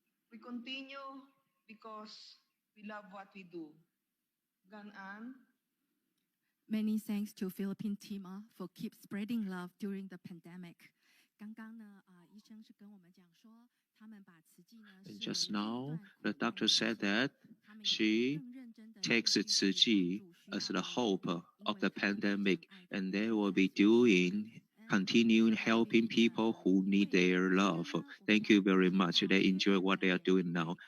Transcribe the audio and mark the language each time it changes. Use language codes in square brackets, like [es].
[en] We continue because we love what we do. Ganan. Many thanks to Philippine TIMA for keep spreading love during the pandemic. [zh] 刚刚呢，医生是跟我们讲说，他们把慈济呢。 [en] And just now, the doctor said that she takes Tzu Chi as the hope of the pandemic, and they will be continuing helping people who need their love. Thank you very much. They enjoy what they are doing now.